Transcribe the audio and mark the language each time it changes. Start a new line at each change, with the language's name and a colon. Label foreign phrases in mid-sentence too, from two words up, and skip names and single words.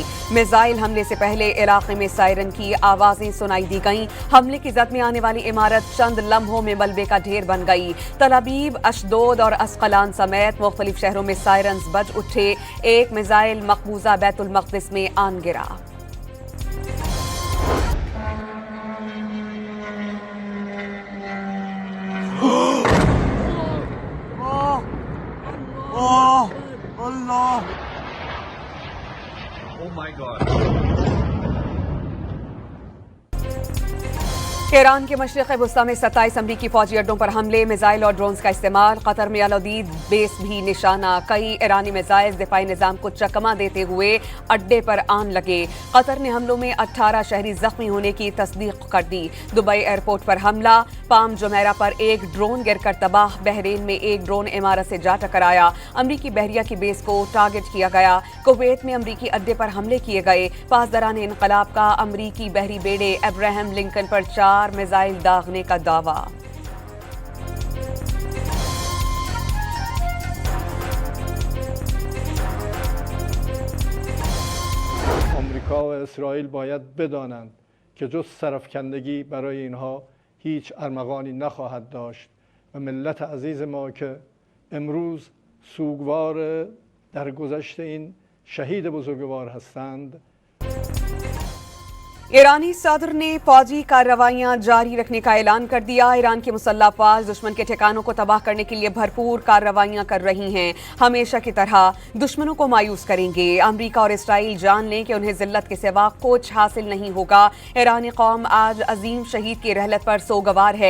Urdu: میزائل حملے سے پہلے علاقے میں سائرن کی آوازیں سنائی دی گئیں. حملے کی زد میں آنے والی عمارت چند لمحوں میں ملبے کا ڈھیر بن گئی. تل ابیب، اشدود اور اسقلان سمیت مختلف شہروں میں سائرنز بج اٹھے. ایک میزائل مقبوضہ بیت المقدس میں آن گرا.
English: Oh my God.
Urdu: ایران کے مشرق وسطی میں 27 امریکی فوجی اڈوں پر حملے، میزائل اور ڈرونز کا استعمال. قطر میں العدید بیس بھی نشانہ. کئی ایرانی میزائل دفاعی نظام کو چکمہ دیتے ہوئے اڈے پر آن لگے. قطر نے حملوں میں 18 شہری زخمی ہونے کی تصدیق کر دی. دبئی ایئرپورٹ پر حملہ، پام جمیرہ پر ایک ڈرون گر کر تباہ. بحرین میں ایک ڈرون عمارت سے جا ٹکرایا. امریکی بحریہ کی بیس کو ٹارگٹ کیا گیا. کویت میں امریکی اڈے پر حملے کیے گئے. پاسداران انقلاب کا امریکی بحری بیڑے ابراہم لنکن پر 4 میزائل داغنے کا دعویٰ.
Persian: آمریکا و اسرائیل باید بدانند که جز سرفکندگی برای اینها هیچ ارمغانی نخواهد داشت و ملت عزیز ما که امروز سوگوار درگذشت این شهید بزرگوار هستند.
Urdu: ایرانی صدر نے فوجی کارروائیاں جاری رکھنے کا اعلان کر دیا. ایران کی مسلح افواج دشمن کے ٹھکانوں کو تباہ کرنے کے لیے بھرپور کارروائیاں کر رہی ہیں. ہمیشہ کی طرح دشمنوں کو مایوس کریں گے. امریکہ اور اسرائیل جان لیں کہ انہیں ذلت کے سوا کچھ حاصل نہیں ہوگا. ایرانی قوم آج عظیم شہید کی رحلت پر سوگوار ہے.